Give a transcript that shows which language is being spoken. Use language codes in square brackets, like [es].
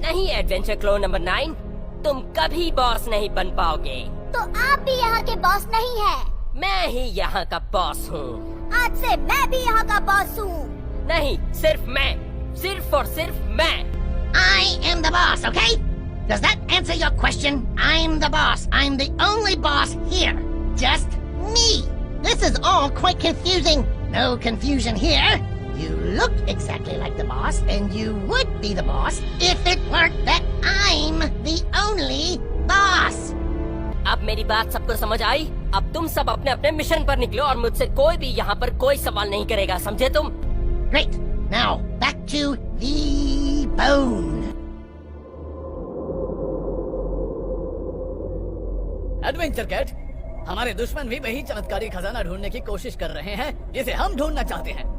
[hi] नहीं adventure clone number 9, तुम कभी बॉस नहीं बन पाओगे। तो आप भी यहाँ के बॉस नहीं हैं। मैं ही यहाँ का बॉस हूँ। आज से मैं भी यहाँ का बॉस हूँ। नहीं, सिर्फ मैं, सिर्फ और सिर्फ मैं। [en] I am the boss, okay? Does that answer your question? I'm the boss. I'm the only boss here. Just me. This is all quite confusing. No confusion here. You look exactly like the boss, and you would be the boss if it weren't that I'm the only boss. [hi] अब मेरी बात सबको समझ आई? अब तुम सब अपने अपने मिशन पर निकलो और मुझसे कोई भी यहाँ पर कोई सवाल नहीं करेगा, समझे तुम? [en] Great. Now back to the bone. [hi] Adventure cat, हमारे दुश्मन भी वही चमत्कारी खजाना ढूंढने की कोशिश कर रहे हैं जिसे हम ढूंढना चाहते हैं।